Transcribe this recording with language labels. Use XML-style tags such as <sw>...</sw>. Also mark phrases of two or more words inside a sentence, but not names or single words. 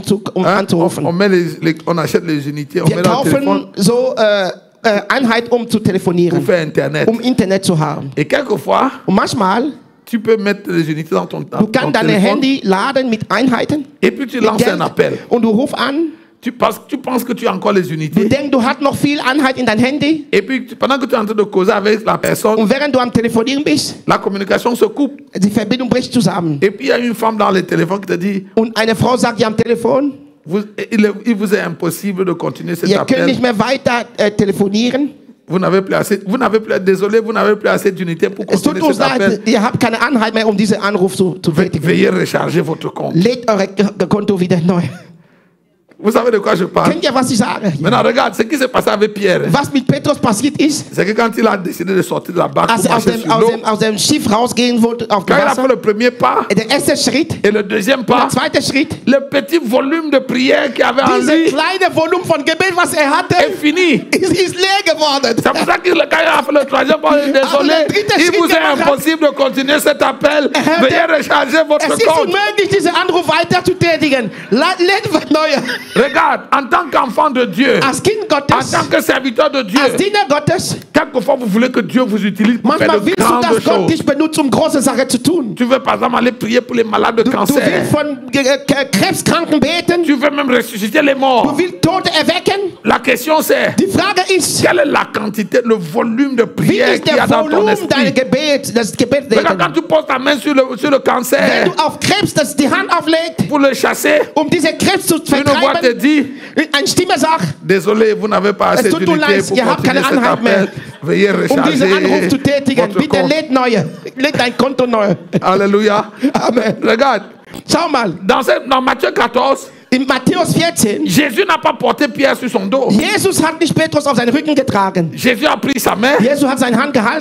<fr>Hein?</fr> <de>anzurufen.</de> <fr>On achète les unités, on</fr> <de>Wir</de> <fr>met dans le téléphone</fr> <de>kaufen so Einheit, um zu</de> <fr>pour</fr> <de>telefonieren,</de> <fr>faire Internet.</fr> <de>um Internet zu haben.</de> <fr>Et quelquefois,</fr> <de>Und manchmal,</de> <fr>tu peux mettre les unités dans ton</fr> <de>du</de> <fr>téléphone.</fr> <de>kannst dein Handy laden mit Einheiten.</de> <fr>Et puis tu</fr> <de>mit</de> <fr>lances</fr> <de>Geld,</de> <fr>un appel.</fr> <de>und du rufst an.</de> <fr>Tu penses que tu as encore les</fr> <de>Du</de> <fr>unités.</fr> <de>denkst, du hast noch viel Einheit in dein Handy.</de> <fr>Et puis pendant que tu es en train de causer avec la personne,</fr> <de>Und während du am Telefonieren bist,</de> <fr>la communication se coupe.</fr> <de>die Verbindung bricht zusammen.</de> <fr>Et puis il y a une femme dans le téléphone qui te dit,</fr> <de>Und eine Frau sagt dir am Telefon,</de> <fr>il vous est impossible de continuer cet</fr> <de>ihr könnt</de> <fr>appel.</fr> <de>nicht mehr weiter telefonieren.</de> <fr>Vous n'avez plus assez, désolé, vous n'avez plus assez d'unités pour</fr> <de>Es tut</de> <fr>continuer</fr> <de>uns</de> <fr>cet appel.</fr> <de>leid, ihr habt keine Einheit mehr, um diesen Anruf zu tätigen.</de> <fr>Veuillez recharger votre compte.</fr> <de>Legt eure Konto wieder neu.</de> <fr>Vous savez de quoi je parle?</fr> <de>Kennt ihr, was ich sage?</de> <fr>Maintenant, regarde ce qui s'est passé avec Pierre.</fr> <de>Was mit Petrus passiert ist,</de> <fr>C'est que quand il a décidé de sortir de la barque</fr> <de>als</de> <fr>pour</fr> <de>er aus</de> <fr>marcher</fr> <de>dem,</de> <fr>sur</fr> <de>aus,</de> <fr>l'eau,</fr> <de>dem, aus dem Schiff rausgehen wollte auf dem</de> <fr>quand il a fait</fr> <de>Wasser,</de> <fr>le premier pas</fr> <de>der erste Schritt,</de> <fr>et le deuxième</fr> <de>der</de> <fr>pas,</fr> <de>zweite Schritt,</de> <fr>le petit volume de prière qu'il y avait en</fr> <de>dieses</de> <fr>lui</fr> <de>kleine Volumen von Gebet, was er hatte,</de> <fr>est fini.</fr> <de>ist leer geworden.</de> <fr>C'est pour ça que quand il a fait le troisième pas, il est désolé, il vous est impossible de continuer cet appel. Veuillez recharger</fr> <de>Es</de> <fr>votre</fr> <de>ist</de> <fr>compte.</fr> <de>unmöglich, diesen Anruf weiter zu tätigen. Lädt was Neues.</de> <fr>Regarde, en tant qu'enfant de Dieu,</fr> <de>Als Kind</de> <fr>en</fr> <de>Gottes,</de> <fr>tant que serviteur de Dieu,</fr> <de>als Diener Gottes,</de> <fr>quelquefois vous voulez que Dieu vous utilise pour faire</fr> <de>manchmal</de> <fr>de</fr> <de>willst du,</de> <fr>grandes</fr> <de>dass Gott</de> <fr>choses.</fr> <de>dich benutzt, um große Sachen zu tun.</de> <fr>Tu veux par exemple aller prier pour les malades de</fr> <de>Du</de> <fr>cancer.</fr> <de>willst von Krebskranken beten,</de> <fr>Tu veux même ressusciter les morts.</fr> <de>du willst Tote erwecken.</de> <fr>La question c'est,</fr> <de>Die Frage ist,</de> <fr>quelle est la quantité, le volume de</fr> <de>wie</de> <fr>prière</fr> <de>ist</de> <fr>qu'il y a</fr> <de>der</de> <fr>dans ton</fr> <de>Volumen deines</de> <fr>esprit?</fr> <de>Gebets, das Gebet</de> <fr>Regarde, quand tu poses ta main sur le cancer</fr> <de>Wenn du auf Krebs die Hand auflegst,</de> <fr>pour le chasser,</fr> <de>um diese Krebs zu</de> <fr>une voix te</fr> <de>vertreiben,</de> <fr>dit,</fr> <de>eine Stimme sagt,</de> <fr>désolé, vous n'avez pas assez</fr> <de>tut uns</de> <fr>d'unité</fr> <de>leid,</de> <fr>pour</fr> <de>ihr habt</de> <fr>continuer</fr> <de>keine</de> <fr>cet</fr> <de>Einheit mehr.</de> <fr>appel. Veuillez</fr> <de>um diesen Anruf</de> <fr>recharger</fr> <de>zu tätigen,</de> <fr>votre</fr> <de>bitte</de> <fr>compte.</fr> <de>lädt dein Konto neu.</de> <fr>Alléluia. Amen. Regarde,</fr> <de>Schau mal,</de> <fr>dans Matthieu 14,</fr> <de>in Matthäus 14,</de> <fr>Jésus n'a pas porté Pierre sur son dos.</fr> <de>Jesus hat nicht Petrus auf seinen Rücken getragen.</de> <fr>Jésus a pris sa main</fr> <de>Jesus hat seine Hand gehalten</de>